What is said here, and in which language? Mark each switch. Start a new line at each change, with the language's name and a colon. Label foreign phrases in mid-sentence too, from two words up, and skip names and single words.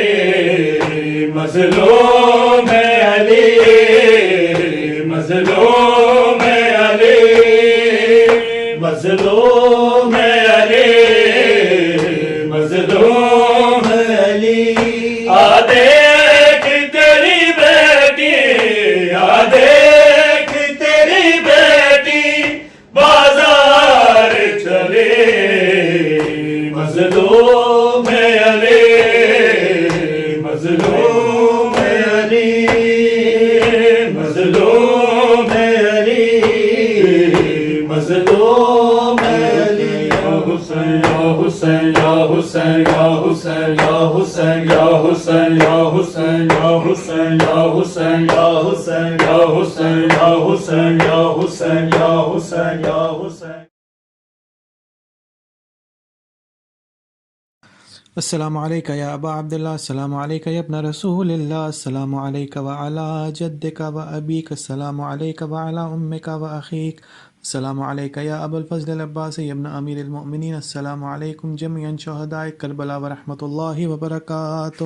Urdu: مظلوم علی مظلوم علی مظلوم علی مظلوم علی دیکھ تیری بیٹی دیکھ تیری بیٹی بازار چلے مظلوم علی مظلوم علی مظلوم علی مظلوم علی یا حسین یا حسین یا حسین یا حسین یا حسین یا حسین یا حسین یا حسین یا حسین یا حسین یا حسین یا حسین یا حسین یا حسین یا حسین.
Arabic: السلام عليك يا أبا عبد الله، السلام عليك يا ابن رسول الله، السلام عليك وعلى جدك وأبيك، السلام عليك وعلى أمك وأخيك، السلام عليك يا أبا الفضل العباسي يا ابن أمير المؤمنين، السلام عليكم جميعا شهداء كربلاء ورحمة الله وبركاته.